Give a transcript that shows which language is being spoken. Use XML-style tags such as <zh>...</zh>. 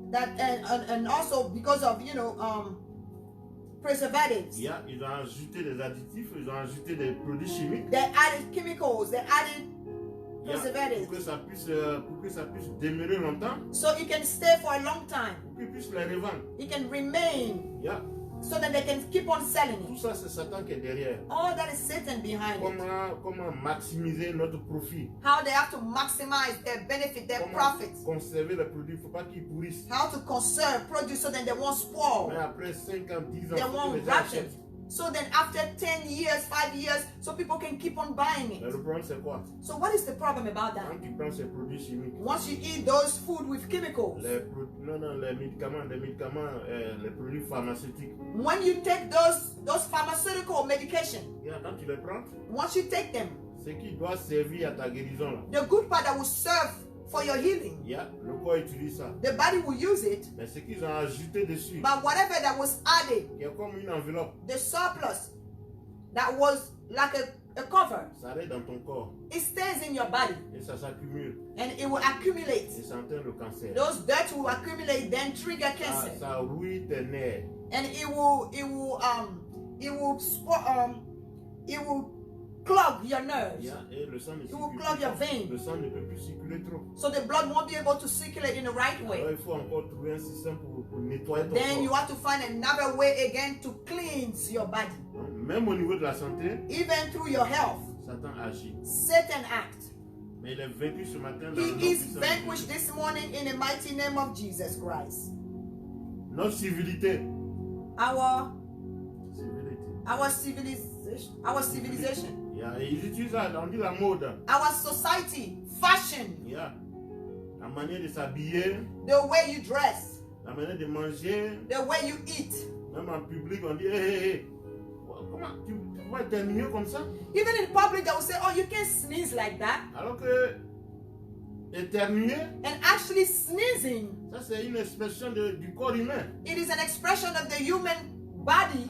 <en>That and also because of preservatives.</en> <fr>Ils ont ajouté des additifs, ils ont ajouté des produits chimiques.</fr> <en>They added chemicals. They added preservatives.</en> <fr>Pour que ça puisse demeurer longtemps,</fr> <en>So it can stay for a long time.</en> <fr>pour qu'ils puissent les revendre.</fr> <en>It can remain so that they can keep on selling</en> <fr>Tout</fr> <en>it.</en> <fr>ça, c'est Satan qui est derrière.</fr> <en>All that is Satan behind it.</en> <fr>Comment maximiser notre profit?</fr> <en>How they have to maximize their benefit, their profits.</en> <fr>Conserver les produits, il ne faut pas qu'ils pourrissent.</fr> <en>How to conserve produce so that they won't spoil.</en> <fr>Mais après 5 ans, 10 ans,</fr> <en>They</en> <fr>faut que</fr> <en>won't</en> <fr>les gens</fr> <en>wrap</en> <fr>achètent.</fr> <en>it. So then after 10 years, 5 years, so people can keep on buying</en> <fr>Mais</fr> <en>it.</en> <fr>le problème, c'est quoi?</fr> <en>So what is the problem about that?</en> <fr>Quand tu prends ces produits chimiques,</fr> <en>Once you eat those food with chemicals,</en> <fr>les médicaments, les produits pharmaceutiques,</fr> <en>when you take those pharmaceutical medication,</en> <fr>quand tu les prends,</fr> <en>once you take them,</en> <fr>ce qui doit servir à ta guérison, là,</fr> <en>the good part that will serve for your healing,</en> <fr>le corps utilise ça.</fr> <en>the body will use it,</en> <fr>Mais ce qu'ils ont ajouté dessus,</fr> <en>but whatever that was added,</en> <fr>qui est comme une enveloppe,</fr> <en>the surplus that was like a cover,</en> <fr>ça reste dans ton corps</fr> <en>it stays in your body</en> <fr>et ça s'accumule</fr> <en>and it will accumulate.</en> <fr>et ça entraîne le cancer.</fr> <en>Those dirt will accumulate, then trigger cancer,</en> <fr>Ça rouille tes nerfs.</fr> <en>and it will clog your nerves.</en> <fr>Et le sang ne</fr> <en>It will</en> <fr>circule</fr> <en>clog your</en> <fr>plus.</fr> <en>veins.</en> <fr>Le sang ne peut plus circuler trop.</fr> <en>So the blood won't be able to circulate in the right</en> <fr>Alors</fr> <en>way.</en> <fr>il faut encore trouver un système pour nettoyer ton</fr> <en>Then you</en> <fr>corps.</fr> <en>have to find another way again to cleanse your body.</en> <fr>Même au niveau de la santé,</fr> <en>Even through your health,</en> <fr>Satan agit.</fr> <en>Satan acts.</en> <fr>Mais il est vaincu ce matin dans le nom</fr> <en>He is</en> <fr>puissant de</fr> <en>vanquished</en> <fr>Jésus.</fr> <en>this morning in the mighty name of Jesus Christ.</en> <fr>Notre civilité.</fr> <en>Our civilization,</en> <fr>Ils utilisent ça, on dit la mode.</fr> <en>our society, fashion,</en> <fr>La manière de s'habiller,</fr> <en>the way you dress,</en> <fr>la manière de manger,</fr> <en>the way you eat.</en> <fr>même en public, on dit hey, comment tu vas éternuer comme ça?</fr> <en>Even in public, they will say, "Oh, you can't sneeze like that."</en> <fr>Alors que éternuer,</fr> <en>and actually sneezing,</en> <fr>ça c'est une expression du corps humain.</fr> <en>it is an expression of the human body.</en>